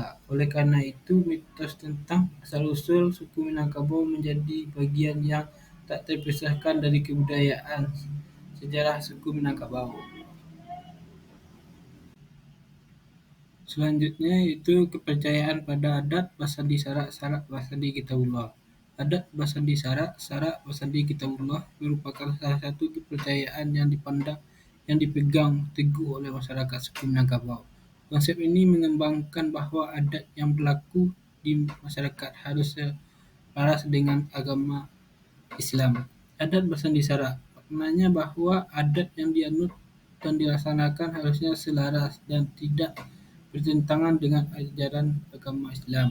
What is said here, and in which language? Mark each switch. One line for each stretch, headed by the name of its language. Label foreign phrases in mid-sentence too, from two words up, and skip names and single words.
Indonesian: Oleh karena itu, mitos tentang asal-usul suku Minangkabau menjadi bagian yang tak terpisahkan dari kebudayaan sejarah suku Minangkabau. Selanjutnya yaitu kepercayaan pada
Minangkabau: adat Basandi Sarak, Sarak Basandi Kitabullah. Adat Basandi Sarak, Sarak Basandi Kitabullah
Indonesian: merupakan salah satu kepercayaan yang dipegang teguh oleh masyarakat suku Minangkabau. Konsep ini mengembangkan bahwa adat yang berlaku di masyarakat harus selaras dengan agama Islam.
Minangkabau: Adat Basandi Sarak
Indonesian: maknanya bahwa adat yang dianut dan dilaksanakan harusnya selaras dan tidak bertentangan dengan ajaran agama Islam.